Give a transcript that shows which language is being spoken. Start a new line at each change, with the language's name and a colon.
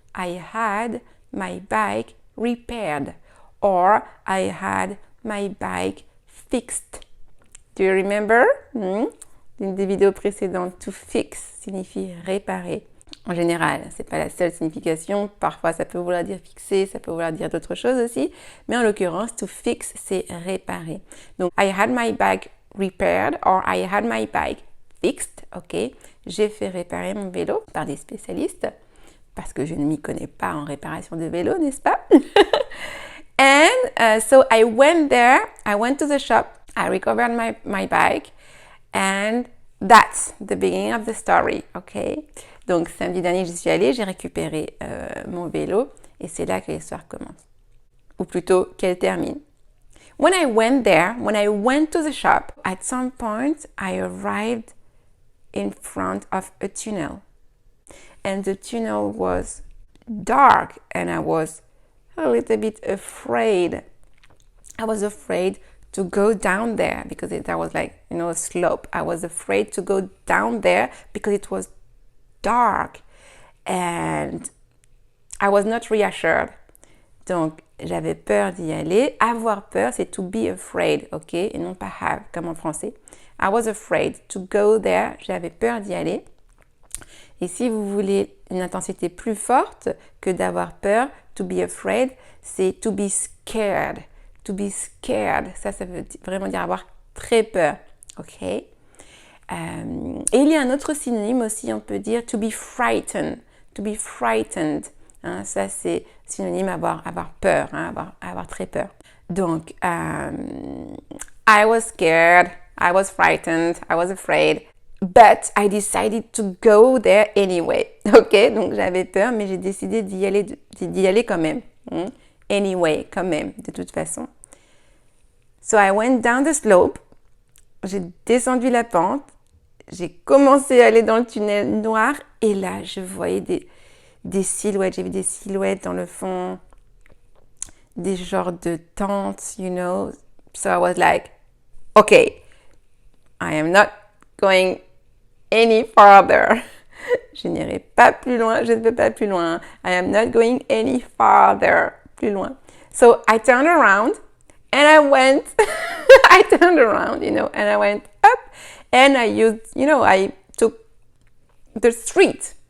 English: I had my bike repaired. Or I had my bike fixed. Do you remember?
French: Une des vidéos précédentes,
English: to fix
French: signifie réparer. En général, c'est pas la seule signification. Parfois, ça peut vouloir dire fixer, ça peut vouloir dire d'autres choses aussi. Mais en l'occurrence, to fix, c'est réparer.
English: Donc, I had my bike repaired or I had my bike fixed, ok.
French: J'ai fait réparer mon vélo par des spécialistes parce que je ne m'y connais pas en réparation de vélo, n'est-ce pas?
English: And so I went there, I went to the shop, I recovered my bike and that's the beginning of the story, ok?
French: Donc samedi dernier, j'y suis allée, j'ai récupéré mon vélo et c'est là que l'histoire commence. Ou plutôt qu'elle termine.
English: When I went there, when I went to the shop, at some point I arrived in front of a tunnel. And the tunnel was dark and I was a little bit afraid. I was afraid to go down there because there was like, a slope. I was afraid to go down there because it was dark and I was not reassured.
French: Donc, j'avais peur d'y aller. Avoir peur, c'est
English: to be afraid,
French: ok? Et non pas have, comme en français.
English: I was afraid to go there.
French: J'avais peur d'y aller. Et si vous voulez une intensité plus forte que d'avoir peur,
English: to be afraid,
French: c'est
English: to be scared. To be scared,
French: ça veut vraiment dire avoir très peur. Ok. Et il y a un autre synonyme aussi, on peut dire
English: to be frightened. To be frightened.
French: Hein, ça, c'est synonyme avoir peur, hein, avoir très peur. Donc,
English: I was scared, I was frightened, I was afraid, but I decided to go there anyway.
French: Ok, donc j'avais peur, mais j'ai décidé d'y aller quand même.
English: Anyway,
French: quand même, de toute façon.
English: So I went down the slope.
French: J'ai descendu la pente. J'ai commencé à aller dans le tunnel noir. Et là, je voyais des silhouettes. J'ai vu des silhouettes dans le fond. Des genres de tentes,
English: you know. So I was like, okay, I am not going any farther.
French: Je n'irai pas plus loin. Je ne vais pas plus loin.
English: I am not going any farther.
French: Plus loin.
English: So I turned around and I went, I turned around, you know, and I went up and I took the street.